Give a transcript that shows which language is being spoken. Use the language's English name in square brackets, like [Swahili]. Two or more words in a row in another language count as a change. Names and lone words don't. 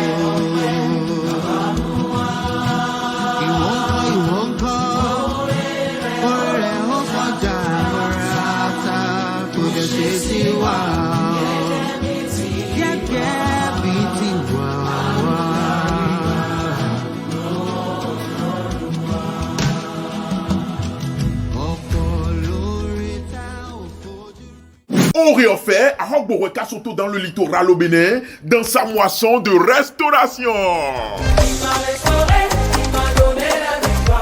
[Yoruba] Ìwọ ńkọ́, oore rẹ̀ ó kọjá àràtà, kò dẹ̀ ṣe sí wa gẹ́gẹ́ bí tiwa wá. [French] On refait à Hogboreka, surtout dans le littoral au Bénin, dans sa moisson de restauration. Il m'a restauré, il m'a donné la victoire.